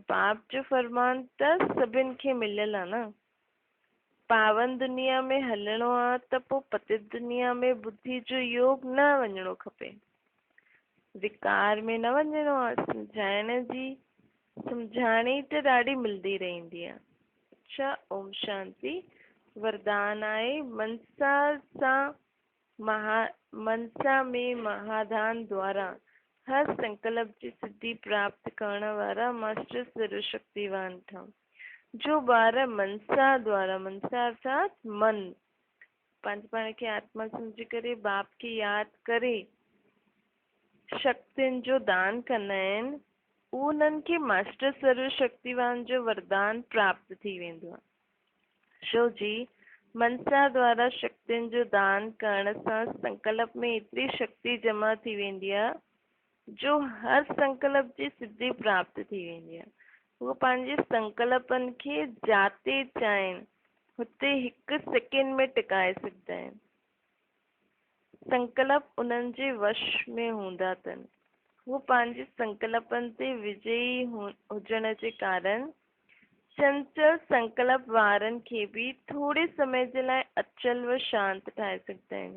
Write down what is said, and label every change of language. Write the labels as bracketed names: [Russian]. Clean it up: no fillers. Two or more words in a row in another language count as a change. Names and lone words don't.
[Sindhi] बाप जो फरमान त सभिनि खे मिलियल आहे न। पावन दुनिया में हलणो आहे त पोइ पतित दुनिया में बुद्धि जो योग न वञिणो खपे, विकार में न वञिणो आहे। सम्झाइण जी सम्झाणी त ॾाढी मिलंदी रहंदी आहे। अच्छा, ओम शांति। [Hindi] वरदान आहे मनसा में महादान द्वारा हर संकल्प की सिद्धि प्राप्त करने वाला मास्टर सर्वशक्तिवान था। [Sindhi] जो ॿार मनसा द्वारा, मनसा अर्थात मन, पंहिंजे पाण खे आत्मा सम्झी करे बाप खे यादि करे शक्तियुनि जो दान कंदा आहिनि, उन्हनि खे मास्टर सर्वशक्तिवान जो वरदान प्राप्त थी वेंदो आहे। छो जी मनसा द्वारा शक्तियुनि जो दान करण सां संकल्प में एतिरी शक्ति जमा थी वेंदी आहे जो हर संकल्प जी सिद्धि प्राप्त थी वेंदी आहे। उहो पंहिंजे संकल्पनि खे जाते चाहिनि हुते हिकु सेकेंड में टिकाए सघंदा आहिनि। संकल्प उन्हनि जे वश में हूंदा अथनि। हू पंहिंजे संकल्पनि ते विजयी हुजण जे कारण चंचल संकल्प वारनि खे बि थोरे समय जे लाइ अचल व शांत ठाहे सघंदा आहिनि।